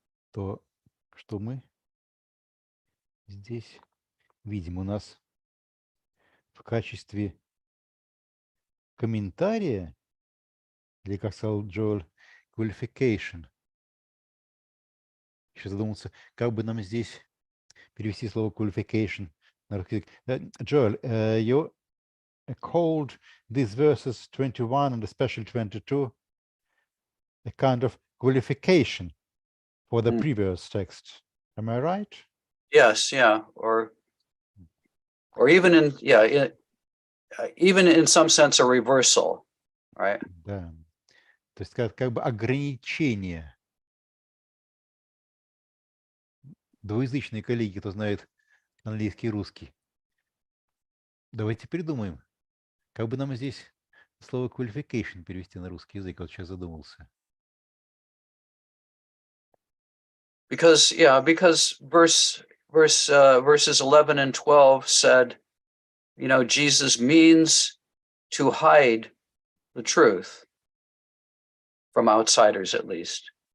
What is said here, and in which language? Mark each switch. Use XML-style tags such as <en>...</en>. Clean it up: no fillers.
<ru>то что мы здесь видим? У нас в качестве комментария, или, как сказал Джоэль, qualification. Еще задумался, как бы нам здесь перевести слово qualification на русский язык.</ru> <en>Joel, you called these verses 21 and especially 22 a kind of qualification for the previous text. Am I right? Yes, yeah, or even in even in some sense a reversal, right?</en> <ru>Да. То есть как бы ограничение. Двуязычные коллеги, кто знает английский и русский. Давайте придумаем, как бы нам здесь слово qualification перевести на русский язык. Вот сейчас задумался.</ru> <en>Because verses 11 and 12 said, you know, Jesus means to hide the truth from outsiders, at least.</en>